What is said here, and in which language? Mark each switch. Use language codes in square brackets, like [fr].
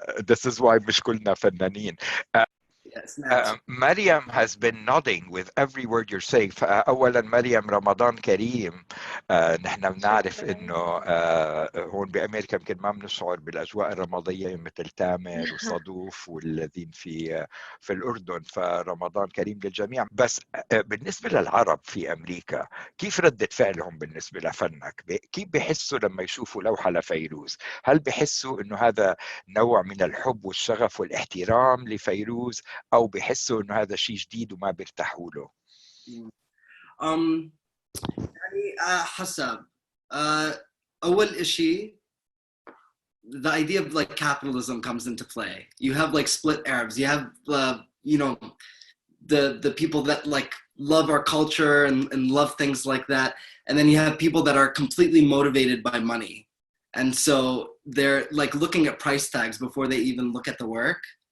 [en] This is why [ar] مش كلنا فنانين. [en] Mariam has been nodding with every word you're saying. [ar] أولا مريم رمضان كريم. نحن بنعرف إنه هون بأمريكا يمكن ما بنشعر بالأجواء الرمضانية مثل تامر وصدوف والذين في الأردن، فرمضان كريم للجميع. بس بالنسبة للعرب في أمريكا كيف ردة فعلهم بالنسبة لفنك؟ كيف بيحسوا لما يشوفوا لوحة لفيروز؟ هل بيحسوا إنه هذا نوع من الحب والشغف والاحترام لفيروز، أو بيحسوا إنه هذا شيء جديد وما بيرتاحوا له؟ يعني حسب. أول إشي, [en] the idea of like capitalism comes into play. You have like split Arabs. You have you know, the people that like love our culture and love things like that, and then you have people that are completely motivated by money, and so they're like looking at price tags before they even look at the work.